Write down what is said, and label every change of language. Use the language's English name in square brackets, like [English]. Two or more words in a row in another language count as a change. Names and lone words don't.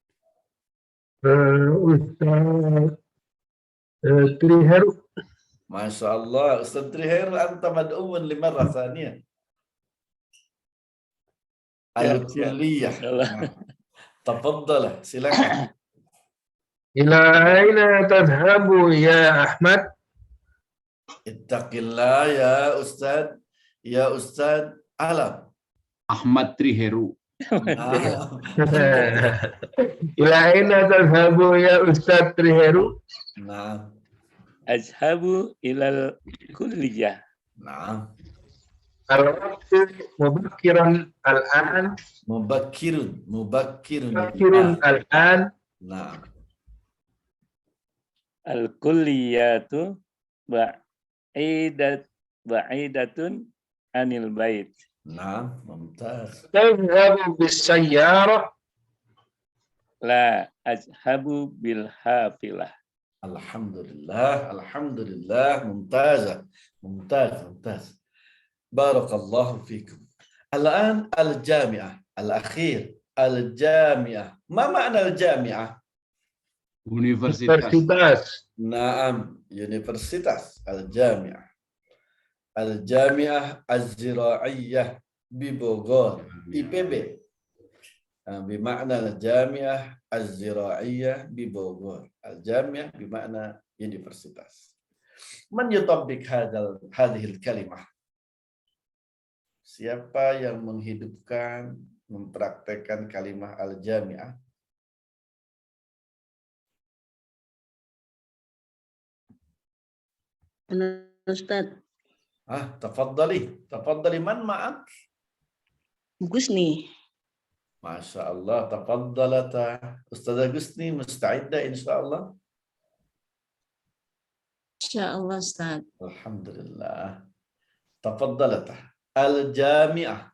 [Indonesian] Ustaz Triheru. [Arabic] ما شاء الله، أستاذ Triheru أنت مدعو لمرة ثانية. الكلية. تفضل, silakan. إلى أين تذهب يا أحمد? اتق الله يا أستاذ Alam. Ahmad Triheru. إلى أين تذهب يا أستاذ Triheru? Nah. أذهب إلى الكلية. Nah. الوقت مبكراً الآن. مبكر الآن. Nah. الكلية بعيدة عن البيت. Nah, ممتاز. تذهب بالسيارة. لا أذهب بالحافلة. الحمد لله, ممتاز. بارك الله فيكم. الآن الجامعة, الآخر، الجامعة. ما معنى الجامعة? [Indonesian] Universitas. [Arabic] نعم, universitas, الجامعة. الجامعة الزراعية ب Bogor, IPB. بمعنى الجامعة الزراعية ب Bogor. الجامعة بمعنى universitas. من يطبق هذه الكلمة? [Indonesian] Siapa yang menghidupkan, mempraktekkan [Arabic] كلمة الجامعة? [Indonesian] Ustaz. [Arabic] تفضلي من معك? Gusni. ما شاء الله، تفضلتا. أستاذة Gusni مستعدة إن شاء الله. إن شاء الله أستاذ. الحمد لله. تفضلتا. الجامعة.